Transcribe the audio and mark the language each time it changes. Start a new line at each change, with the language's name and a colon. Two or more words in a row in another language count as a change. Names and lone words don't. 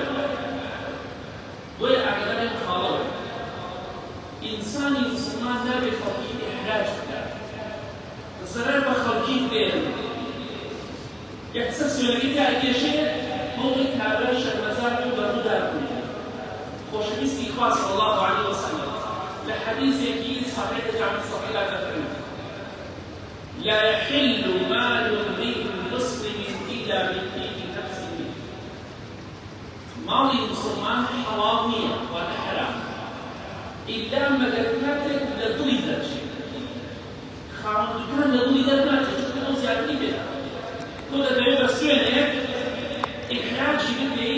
Central Kurdish: بۆیە ئاگادارێک خاڵەوە ئینسانی مسلمان نابێت خەڵکی ئیحراج بکات، زەرەر بە خەڵکی بێن، یەکسە سوێنەکەی تا ئەکێشێ موڵی کابرا شەرمەزار و بەڕوودا بووی. خۆشەویستی خوا
Arabic: صلی الله علیه وسلم
Central Kurdish: لە حەدیثێکی صحیح جامع صحیح دەفەرمێت
Arabic: لا يحل مال امرئ مسلم إلا بطيب نفسه.
Central Kurdish: ماڵی مسلمان حەڵاڵ نییە واتە حەرام ئیلا مەگەر کاتێک لە دڵی دەرچێت. خاوەندەکان لە دڵی دەرناچێت چونکە ئەو زیاتری پێدا. تۆ دەتەوێت بە سوێنێک ئیحراجی بکەیت.